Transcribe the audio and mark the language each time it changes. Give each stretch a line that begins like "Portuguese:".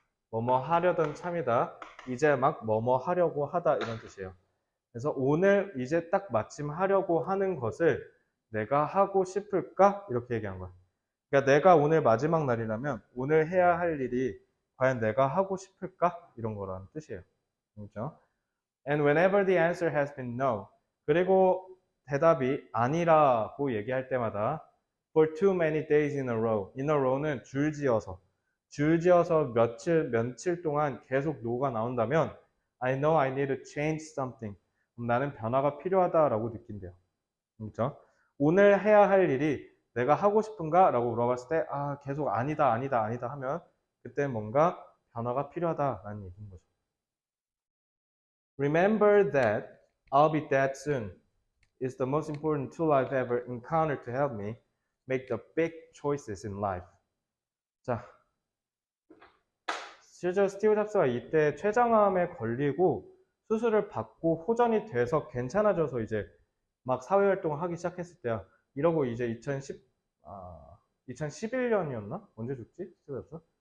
Korean: 뭐뭐 하려던 참이다. 이제 막 뭐뭐 하려고 하다 이런 뜻이에요. 그래서 오늘 이제 딱 마침 하려고 하는 것을 내가 하고 싶을까? 이렇게 얘기한 거야. 그러니까 내가 오늘 마지막 날이라면 오늘 해야 할 일이 과연 내가 하고 싶을까? 이런 거라는 뜻이에요. 그렇죠?
English: And whenever the answer has been no,
Korean: 그리고 대답이 아니라고 얘기할 때마다
English: for too many days in a row는
Korean: 줄지어서 며칠 동안 계속 no가 나온다면
English: I know I need to change something.
Korean: 그럼 나는 변화가 필요하다라고 느낀대요. 그렇죠? 오늘 해야 할 일이 내가 하고 싶은가? 라고 물어봤을 때 계속 아니다 하면 그때 뭔가 변화가 필요하다라는 얘기인 거죠.
English: Remember that I'll be dead soon is the most important tool I've ever encountered to help me make the big choices in life.
Korean: 자, 실제로 스티브 잡스가 이때 췌장암에 걸리고 수술을 받고 호전이 돼서 괜찮아져서 이제 막 사회활동을 하기 시작했을 때야. 이러고 이제 2011년이었나? 언제 죽지? 스티브 잡스?